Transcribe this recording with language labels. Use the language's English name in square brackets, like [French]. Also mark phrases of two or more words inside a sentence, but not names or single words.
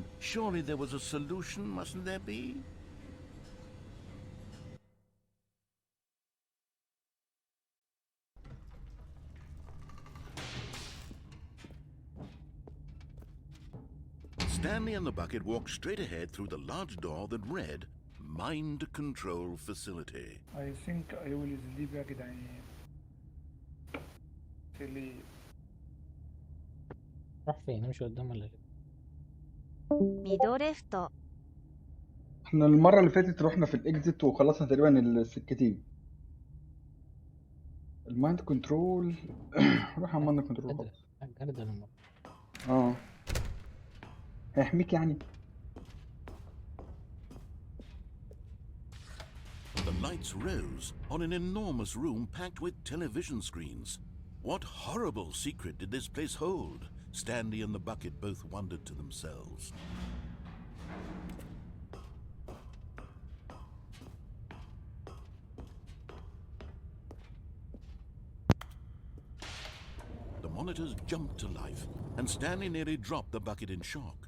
[English] Surely there was a solution, mustn't there be? Stanley and the bucket walked straight ahead through the large door that read, Mind Control Facility. I think I will sleep [Arabic] يا جدعان. [English] sleep. [Arabic] راح فين؟ نمشي قدام ولا ليه؟ ミドレフト احنا المرة اللي فاتت رحنا في الاكزيت وخلصنا تقريبا السكتين. [English] the mind control [Arabic] روح على [English] the mind control [Arabic] جردل خلاص. جردل المرة. اه هيحميك يعني. [English] The lights rose on an enormous room packed with television screens. What horrible secret did this place hold? Stanley and the bucket both wondered to themselves. The monitors jumped to life, and Stanley nearly dropped the bucket in shock.